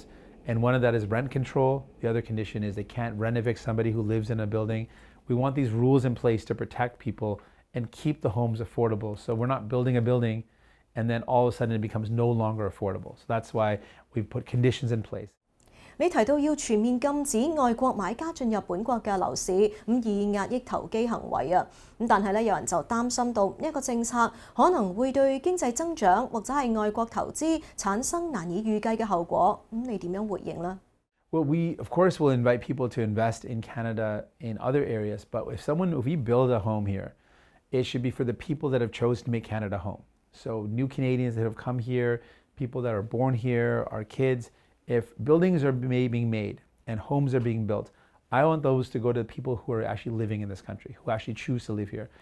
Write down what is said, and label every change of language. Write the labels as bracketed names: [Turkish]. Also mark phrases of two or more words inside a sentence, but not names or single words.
[English] And one of that is rent control. The other condition is they can't rent evict somebody who lives in a building. We want these rules in place to protect people and keep the homes affordable. So we're not building a building and then all of a sudden it becomes no longer affordable. So that's why we've put conditions in place. [Cantonese] 你提到要全面禁止外國買家進入本國嘅樓市，以壓抑投機行為啊。但係咧，有人就擔心到呢一個政策可能會對經濟增長或者係外國投資產生難以預計嘅後果。你點樣回應呢？ [English] Well, we of course will invite people to invest in Canada in other areas, but if we build a home here, it should be for the people that have chosen to make Canada home. So new Canadians that have come here, people that are born here, our kids. If buildings are being made and homes are being built, I want those to go to people who are actually living in this country, who actually choose to live here.